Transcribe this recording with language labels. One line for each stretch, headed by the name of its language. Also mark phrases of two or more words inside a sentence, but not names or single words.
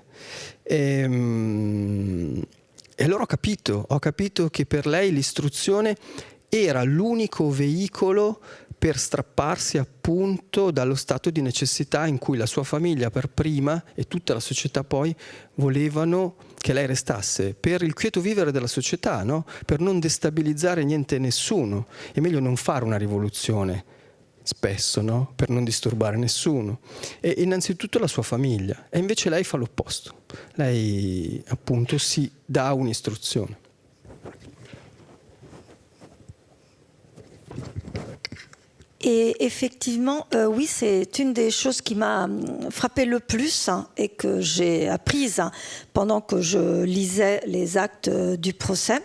Italian: E allora ho capito che per lei l'istruzione era l'unico veicolo per strapparsi appunto dallo stato di necessità in cui la sua famiglia per prima e tutta la società poi volevano che lei restasse, per il quieto vivere della società, no? Per non destabilizzare niente e nessuno. È meglio non fare una rivoluzione spesso, no? Per non disturbare nessuno. E innanzitutto la sua famiglia. E invece lei fa l'opposto. Lei appunto si dà un'istruzione.
French: Et effectivement, oui, c'est une des choses qui m'a frappé le plus et que j'ai apprise pendant que je lisais les actes du procès.